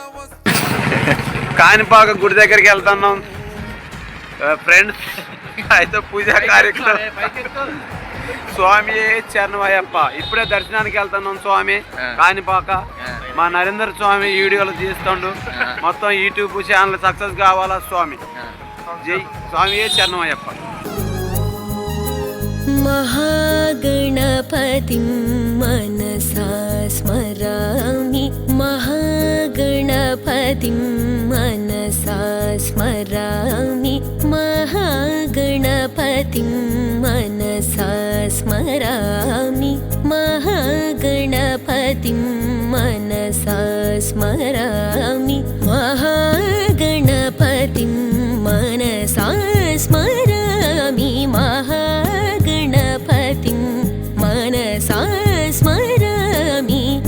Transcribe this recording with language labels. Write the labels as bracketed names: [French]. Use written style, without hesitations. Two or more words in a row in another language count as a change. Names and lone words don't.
[Telugu] కాణిపాక గుడి దగ్గరికి వెళ్తున్నాం ఫ్రెండ్స్ అయితే పూజా కార్యక్రమం స్వామి చరణమయ్యప్ప ఇప్పుడే దర్శనానికి వెళ్తున్నాం స్వామి కాణిపాక మా నరేంద్ర స్వామి వీడియోలు తీస్తుండు మొత్తం యూట్యూబ్ ఛానల్ సక్సెస్ కావాలా స్వామి జై స్వామి చరణమయ్యప్ప [Sanskrit] महागणपतिं मनसा स्मरामि महागणपतिं मनसा स्मरामि महागणपतिं मनसा स्मरामि महागणपतिं मनसा स्मरामि महागणपतिं मनसा स्मरामि महागणपतिं मनसा स्मरामि